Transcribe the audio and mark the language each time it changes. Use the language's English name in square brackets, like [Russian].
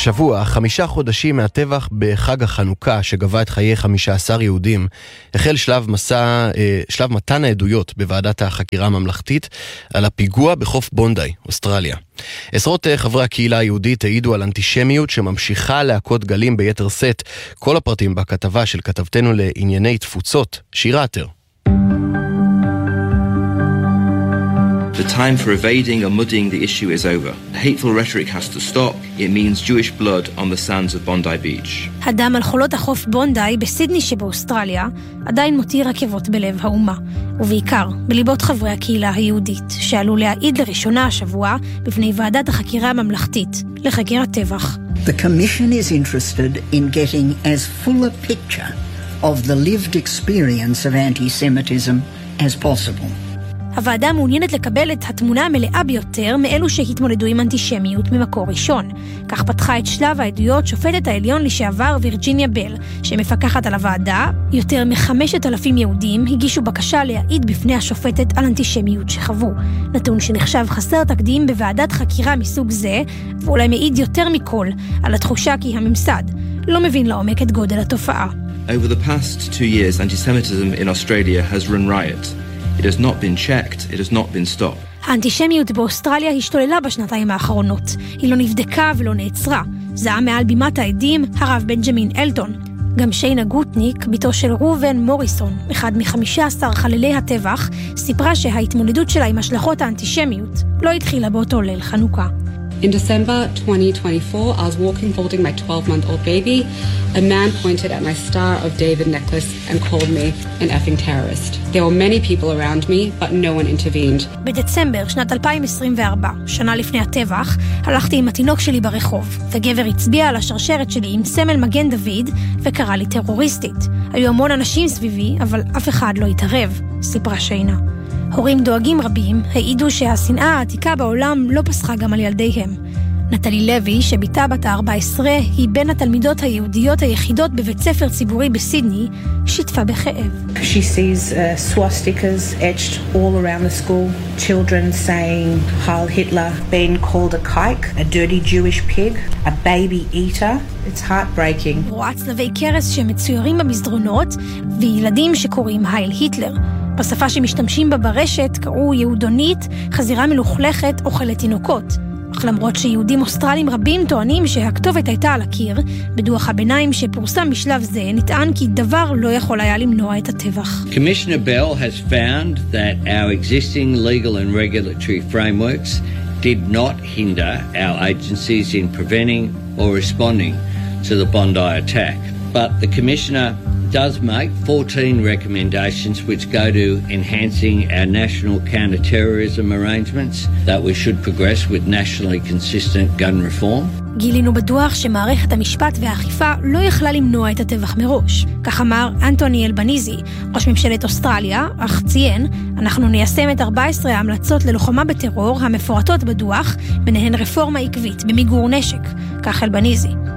[Hebrew] השבוע, 5 חודשים מהטבח בחג החנוכה שגבה את חיי 15 יהודים, החל שלב מסע, שלב מתן העדויות בוועדת החקירה הממלכתית על הפיגוע בחוף בונדאי, אוסטרליה. עשרות חברי הקהילה היהודית העידו על אנטישמיות שממשיכה להקות גלים ביתר סט. כל הפרטים בכתבה של כתבתנו לענייני תפוצות, שירה אתר. [English] The time for evading or mudding the issue is over. The hateful rhetoric has to stop. It means Jewish blood on the sands of Bondi Beach. [Hebrew] הדם על חולות החוף בונדאי בסידני שבאוסטרליה עדיין מותיר רכבות בלב האומה, ובעיקר בליבות חברי הקהילה היהודית, שעלו להעיד לראשונה השבוע בפני ועדת החקירה הממלכתית לחקירת טבח. [English] The commission is interested in getting as full a picture of the lived experience of anti-Semitism as possible. [Hebrew] הוועדה מעוניינת לקבל את התמונה המלאה ביותר מאלו שהתמודדו עם אנטישמיות ממקור ראשון. כך פתחה את שלב העדויות שופטת העליון לשעבר וירג'יניה בל, שמפקחת על הוועדה. יותר מ-5,000 יהודים הגישו בקשה להעיד בפני השופטת על אנטישמיות שחוו. נתון שנחשב חסר תקדים בוועדת חקירה מסוג זה, ואולי מעיד יותר מכל על התחושה כי הממסד לא מבין לעומק את גודל התופעה. [English] Over the past 2 years, anti-Semitism in Australia has run riot. It has not been checked, it has not been stopped. [Hebrew] האנטישמיות באוסטרליה השתוללה בשנתיים האחרונות. היא לא נבדקה ולא נעצרה. זעה מעל בימת העדים, הרב בנג'מין אלטון. גם שיינה גוטניק, ביתו של רובן מוריסון, אחד מ-15 חללי הטבח, סיפרה שההתמודדות שלה עם השלכות האנטישמיות לא התחילה באותו ליל חנוכה. [English] In December 2024, I was walking holding my 12-month-old baby, a man pointed at my Star of David necklace and called me an effing terrorist. There were many people around me, but no one intervened. [Hebrew] בדצמבר שנת 2024, שנה לפני הטבח, הלכתי עם התינוק שלי ברחוב, וגבר הצביע על השרשרת שלי עם סמל מגן דוד וקרא לי טרוריסטית. היו המון אנשים סביבי, אבל אף אחד לא התערב, סיפרה שיינה. הורים דואגים רבים העידו שהשנאה העתיקה בעולם לא פסחה גם על ילדיהם. נטלי לוי, שביתה בת ה-14, היא בין התלמידות היהודיות היחידות בבית ספר ציבורי בסידני, שיתפה בכאב. [English] She sees swastikas etched all around the school, children saying Heil Hitler, being called a kike, a dirty Jewish pig, a baby eater. It's heartbreaking. [Hebrew] רואה צלבי קרס שמצוירים במסדרונות וילדים שקוראים הייל היטלר. בשפה שמשתמשים בה ברשת קראו יהודונית, חזירה מלוכלכת, אוכלת תינוקות. אך למרות שיהודים אוסטרלים רבים טוענים שהכתובת הייתה על הקיר, בדוח הביניים שפורסם בשלב זה נטען כי דבר לא יכול היה למנוע את הטבח. [English] Commissioner Bell has found that our existing legal and regulatory frameworks did not hinder our agencies in preventing or responding to the Bondi attack. But the commissioner does make 14 recommendations which go to enhancing our national counter-terrorism arrangements that we should progress with nationally consistent gun reform. [Hebrew] גילינו בדוח שמערכת המשפט והאכיפה לא יכלה למנוע את הטבח מראש. כך אמר אנטוני אלבניזי, ראש ממשלת אוסטרליה, אך ציין, אנחנו ניישם את 14 ההמלצות ללוחמה בטרור המפורטות בדוח, ביניהן רפורמה עקבית במיגור נשק, כך אלבניזי.